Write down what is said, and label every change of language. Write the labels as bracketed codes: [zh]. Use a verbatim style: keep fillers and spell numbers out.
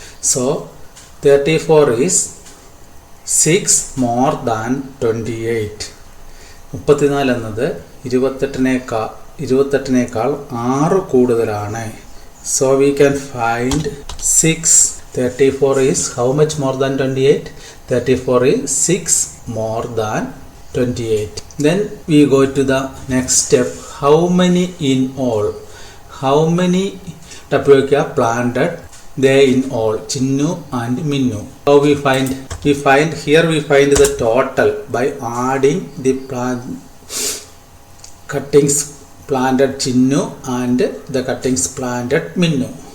[en] So thirty four is six more than twenty eight. [ml] മുപ്പത്തിനാല് എന്നത് ഇരുപത്തെട്ടിനേക്കാൾ ഇരുപത്തെട്ടിനേക്കാൾ ആറ് കൂടുതലാണ്. [en] So we can find six. Thirty four is how much more than twenty eight? thirty-four is six more than twenty-eight. Then we go to the next step. How many in all, how many tapioca planted they in all, Chinnu and Minnu. How we find, we find here we find the total by adding the plant cuttings planted Chinnu and the cuttings planted Minnu.